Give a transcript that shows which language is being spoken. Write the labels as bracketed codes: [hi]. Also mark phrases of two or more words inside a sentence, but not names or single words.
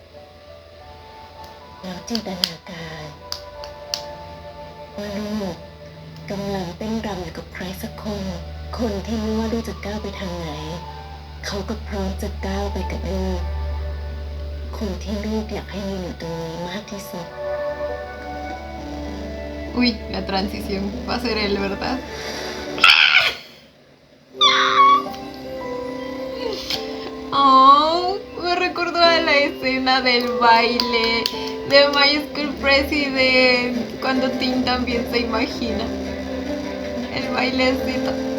[th] แล้วจินตนาการว่าลูกกำลังเต้นรำอยู่กับใครสักคน คนที่ไม่ว่าลูกจะก้าวไปทางไหน เขาก็พร้อมจะก้าวไปกับลูก คนที่ลูกอยากให้มีอยู่ตรงนี้มากที่สุด [es] Uy, la transición va a ser él, ¿verdad? Oh, me recordó a la escena del baile de My School President, cuando Tim también se imagina el bailecito.